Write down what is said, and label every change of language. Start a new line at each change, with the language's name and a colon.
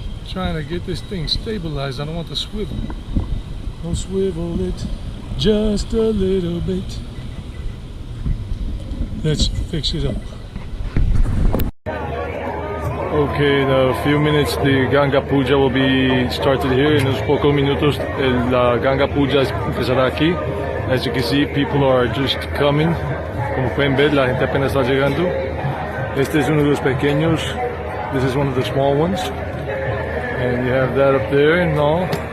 English: Trying to get this thing stabilized. I don't want to swivel. Don't swivel it just a little bit. Let's fix it up. Okay, in a few minutes the Ganga Puja will be started here.
Spanish: En unos pocos minutos la Ganga Puja empezará aquí.
English: As you can see, people are just coming.
Spanish: Como pueden ver, la gente apenas está llegando. Este es uno de los pequeños.
English: This is one of the small ones. And you have that up there and all.